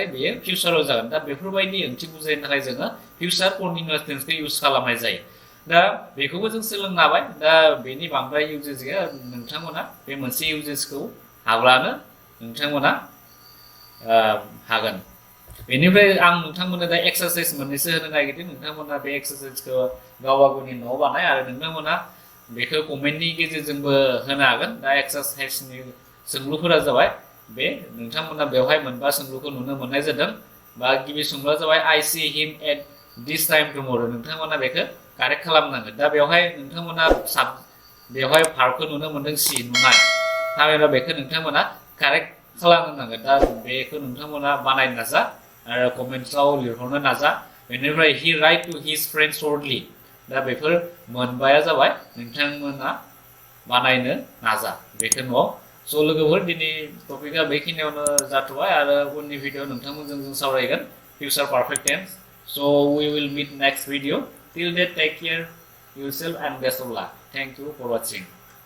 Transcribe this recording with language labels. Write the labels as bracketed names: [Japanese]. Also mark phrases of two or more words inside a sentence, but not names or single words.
[Bodo] बेयो फिउचाराव जागोन दा बेफोरबायदि ओंथि बुजायनो थाखाय जोङो [English] future continuous [Bodo] टेन्सखौ इउज खालामनाय जायो दा बेखौबो जों सोलोंनो हाबाय दा बेनि बांद्राय इउजेस गैया नोंथांमोना बे मोनसे इउजेसखौ हाब्लानो नोंथांमोना हागोन बेनिफ्राय आं नोंथांमोननो दा एक्सारसाइज मोननैसो होनो नागिरदों नोंथांमोना बे एक्सारसाइजखौ गावबा गावनि न'आव बानाय आरो नोंथांमोना बेखौ कमेन्टनि गेजेरजोंबो होनो हागोन दा एक्सारसाइजनि सोंलुफोरा जाबाय बे नोंथांमोना बेवहाय मोनबा सोंलुखौ नुनो मोननाय जादों बा गिबि सोंलुआ जाबाय [English] I see him at this time tomorrow [Bodo] नोंथांमोना बेखौ कारेक्ट खालामनांगोन दा बेवहाय नोंथांमोना बेवहाय भार्बखौ नुनो मोनदों सी नुनाय थामहिनबा बेखौ नोंथांमोना कारेक्ट खालामनांगोन दा बेखौ नोंथांमोना बानायनो नाजा आरो कमेन्ट्सआव लिरहरनो नाजा बेनिफ्राय [English] He write to his friend shortly [Bodo] दा बेफोर मोनबाया जाबाय नोंथांमोना बानायनो नाजा बेखौ न'आव स' लोगोफोर दिनै टपिकआ बेखिनियावनो जाथ'बाय आरो उननि भिडिअ नोंथांमोनजों जों सावरायगोन [English] future perfect tense [Bodo] स' [English] we will meet next video till that take care yourself and best of luck. Thank you for watching.